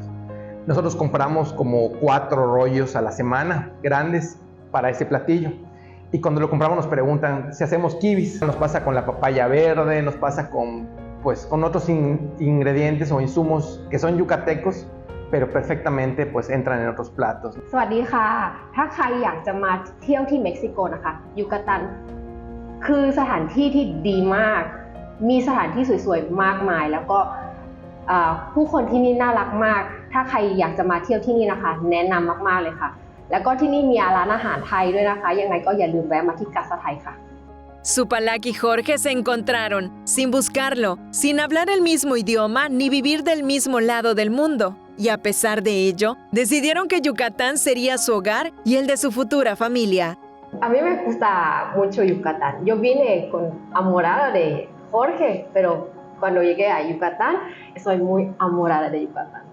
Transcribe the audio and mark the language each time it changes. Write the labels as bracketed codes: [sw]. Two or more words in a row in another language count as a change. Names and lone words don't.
[es] Nosotros compramos como 4 rollos a la semana, grandes, para ese platillo. Y cuando lo compramos nos preguntan si hacemos kibis. Nos pasa con la papaya verde, nos pasa con otros ingredientes o insumos que son yucatecos, pero perfectamente pues entran en otros platos. [th] สวัสดีค่ะถ้าใครอยากจะมาเที่ยวที่เม็กซิโกนะคะยูกาตันคือสถานที่ที่ดีมากมีสถานที่สวยๆมากมายแล้วก็ผู้คนที่นี่น่ารักมากถ้าใครอยากจะมาเที่ยวที่นี่นะคะแนะนำมากๆเลยค่ะแล้วก็ที่นี่มีร้านอาหารไทยด้วยนะคะยังไงก็อย่าลืมแวะมาที่กัสไทยค่ะ [es] Supalak y Jorge se encontraron, sin buscarlo, sin hablar el mismo idioma ni vivir del mismo lado del mundo. Y a pesar de ello, decidieron que Yucatán sería su hogar y el de su futura familia. A mí me gusta mucho Yucatán. Yo vine enamorada de Jorge, pero cuando llegué a Yucatán, soy muy enamorada de Yucatán.